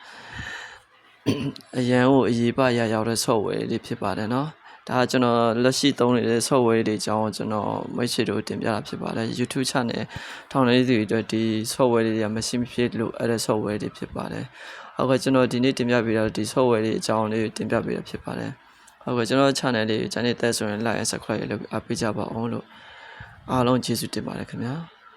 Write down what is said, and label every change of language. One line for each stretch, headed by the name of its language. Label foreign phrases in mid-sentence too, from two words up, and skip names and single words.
Burmese: အရန်ကိုအရေးပါရရောက်တဲ့ software တွေဖြစ်ပါတယ်နော်ဒါကကျွန်တော်လက်ရှိသုံးနေတဲ့ software တွေအကြောင်းကျွန်တော်မိတ်ဆွေတို့တင်ပြတာဖြစ်ပါတယ် YouTube channel ထောင်နေတဲ့သူတွေအတွက်ဒီ software တွေကမရှိမဖြစ်လို့အဲ့တဲ့ software တွေဖြစ်ပါတယ်ဟုတ်ကဲ့ကျွန်တော်ဒီနေ့တင်ပြပေးတော့ဒီ software တွေအကြောင်းလေးတင်ပြပေးတာဖြစ်ပါတယ်ဟုတ်ကဲ့ကျွန်တော် channel လေး channel တက်ဆိုရင်
English: like and subscribe
Burmese: လုပ်အားပေးကြပါအောင်လို့အားလုံးကျေးဇူးတင်ပါတယ်ခင်ဗျာ